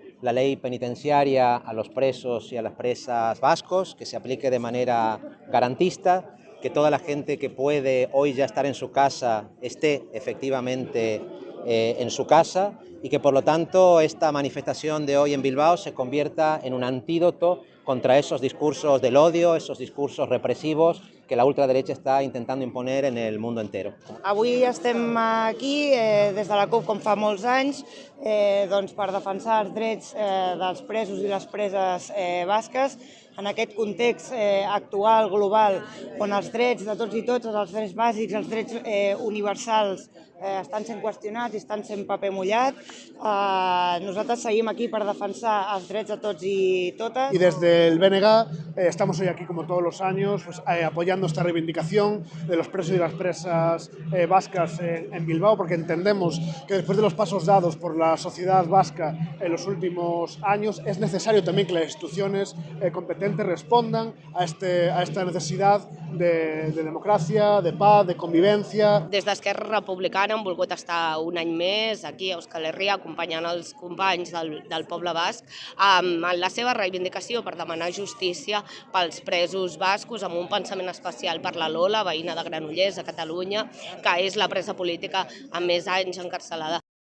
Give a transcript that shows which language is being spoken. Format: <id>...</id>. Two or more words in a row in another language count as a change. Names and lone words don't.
<es>la ley penitenciaria a los presos y a las presas vascos, que se aplique de manera garantista, que toda la gente que puede hoy ya estar en su casa esté efectivamente en su casa y que por lo tanto esta manifestación de hoy en Bilbao se convierta en un antídoto contra esos discursos del odio, esos discursos represivos que la ultraderecha</es> <ca>està intentant</ca> <es>imponer en el mundo entero.</es> <ca>Avui estem aquí des de la CUP, com fa molts anys, per defensar els drets dels presos i les preses basques en aquest context actual, global, on els drets de tots i totes, els drets bàsics, els drets universals estan sent qüestionats i estan sent paper mullat. Nosaltres seguim aquí per defensar els drets de tots i totes.</ca> <es>Y desde el BNG estamos hoy aquí como todos los años apoyando esta reivindicación de los presos y las presas vascas en Bilbao, porque entendemos que después de los pasos dados por la sociedad vasca en los últimos años es necesario también que las instituciones competentes respondan a esta necesidad de democràcia, de paz, de convivència.</es> <ca>Des d'Esquerra Republicana hem volgut estar un any més aquí a Euskal Herria acompanyant els companys del poble basc en la seva reivindicació per demanar justícia pels presos bascos, amb un pensament especial per la Lola, veïna de Granollers, a Catalunya, que és la presa política amb més anys encarcelada.</ca>